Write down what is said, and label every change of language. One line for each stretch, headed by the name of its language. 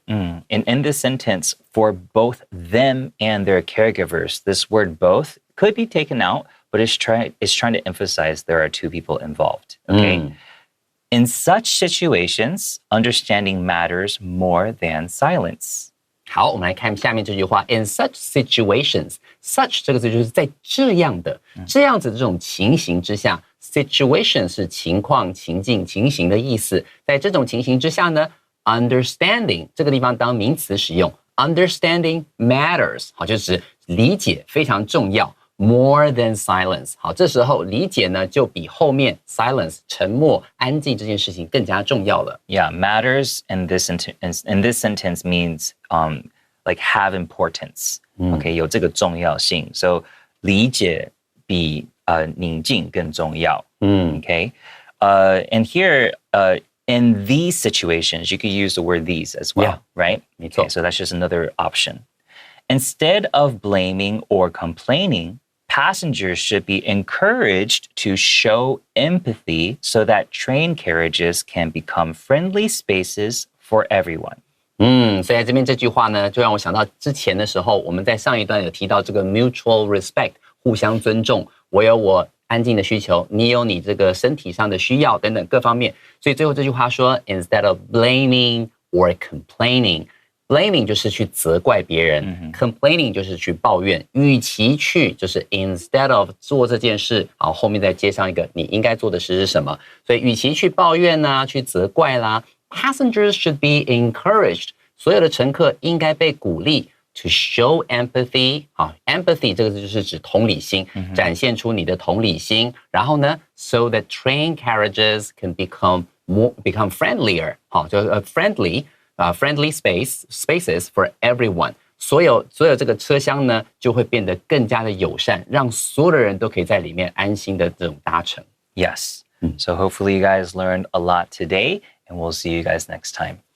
English: And in this sentence, for both them and their caregivers, this word both could be taken out, but it's trying to emphasize there are two people involved. Okay. In such situations, understanding matters more than silence.
Chinese: 好，我们来看下面这句话
English: In such situations，
Chinese: such 这个字就是在这样的这样子的这种情形之下 situation 是情况、情境、情形的意思。在这种情形之下呢 understanding 这个地方当名词使用
English: understanding matters，
Chinese: 好，就是理解非常重要
English: more than silence。
Chinese: 好，这时候理解呢就比后面 silence 沉默、安静这件事情更加重要了。
English: Yeah, matters in this sentence means like have importance.
Chinese: Okay, 有这个重要性.So 理解比宁静更重要.
English: Okay, and here in these situations, you could use the word these as well, right? Okay, so that's just another option. Instead of blaming or complaining, passengers should be encouraged to show empathy so that train carriages can become friendly spaces for everyone.
Chinese: 所以在这边这句话呢，就让我想到之前的时候，我们在上一段有提到这个
English: mutual respect，
Chinese: 互相尊重，我有我安静的需求，你有你这个身体上的需要等等各方面。所以最后这句话说
English: instead of blaming or complaining。
Chinese: Blaming 就是去责怪别人，complaining 就是去抱怨。与其去就是 instead of 做这件事，好，后面再接上一个你应该做的事是什么。所以与其去抱怨啦，去责怪啦 ，
English: passengers should be encouraged，
Chinese: 所有的乘客应该被鼓励
English: to show empathy。
Chinese: 好 ，empathy 这个字就是指同理心，展现出你的同理心。然后呢 ，
English: so that train carriages can become friendlier。
Chinese: 好，就是
English: friendly spaces for everyone，
Chinese: 所有这个车厢呢就会变得更加的友善，让所有的人都可以在里面安心的这种搭乘。
English: Yes. So hopefully you guys learned a lot today, and we'll see you guys next time.